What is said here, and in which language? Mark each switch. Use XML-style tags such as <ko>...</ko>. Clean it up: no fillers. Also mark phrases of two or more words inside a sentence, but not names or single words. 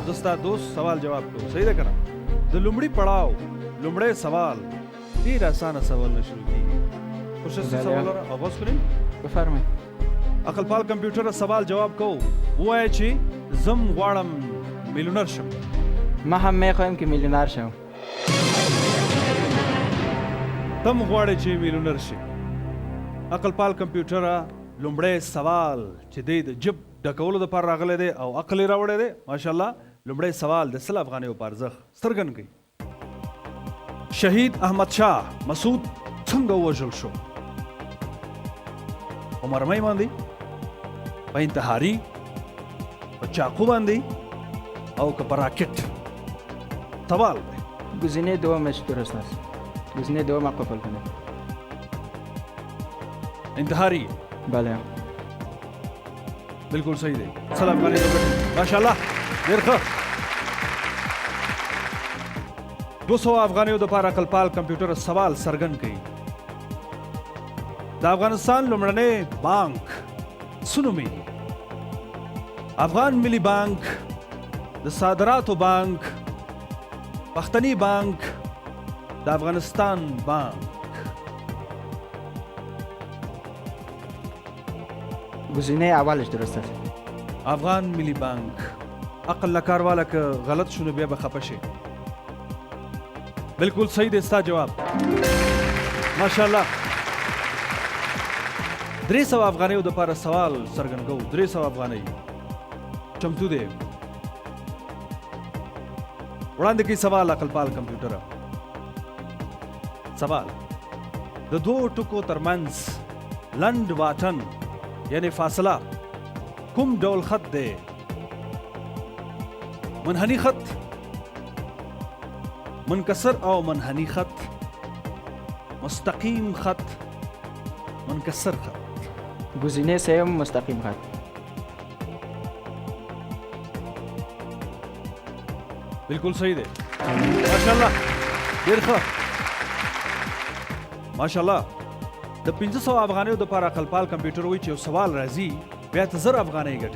<ps>زه ستا دوست سوال جواب کوو صحیح ده که نه د لومړي پړاو لومړی سوال ډېر اسانه سوالونه شروع کېږي کوشش سوال آغاز کړئ بفرمایئ عقل پال کمپیوټر سوال جواب کوو ووایه چې زم غواړم میلیونر شم</ps> <fa>ما هم میخوایم که میلیونر شم.</fa> <ps>تم غواړې چې میلیونر شي. عقل پال کمپیوټر لومړی سوال چې دی د جب ډکولو دپاره راغلی دی او عقل یې راوړی دی ماشاءالله. لومړی سوال د سل افغانیو په ارزښت سترګن کوي. شهید احمد شاه مسعود څنګه ووژل شو؟ په مرمۍ باندې، په انتحاري، په چاقو باندې او که په راکټ؟ سوال دی.</ps> <fa>گزینه دومش درست است. گزینه دوم قبول کنید.</fa> <ps>انتحاري بله. بالکل صحیح دی. سل افغانۍ ماشاءالله ډېر ښه. 200 افغانیو دپاره عقل پال کمپیوټر سوال څرګند کوي. د افغانستان لومړنی بانک څه نومیږي؟ افغان ملي بانک، د صادراتو بانک، پښتني بانک، د افغانستان بانک؟</ps> <fa>گزینه اولش درست است.</fa> <ps>افغان ملي بانک. عقل نه کار والا که غلط شو نو بیا به خفه شي. بالکل صحیح دی ستا جواب ماشاءالله. 300 افغانیو دپاره سوال څرګند کوو. 300 افغانۍ چمتو دی. وړاندې کوي سوال عقل پال کمپیوټر. سوال: د دوو ټکو ترمنځ لنډ واټن یعنی فاصله کوم ډول خط دی؟ منحني خط، منکسر او منحني خط، مستقیم خط، منکسر خط؟</ps> <fa>گزینه سوم مستقیم خط.</fa> <ps>بالکل صحیح دی ماشاءالله ډېر ښه ماشاءالله. د 500 افغانیو دپاره عقل پال کمپیوټر وایي چې یو سوال راځي بیا ته 1000 افغانۍ ګټې.</ps>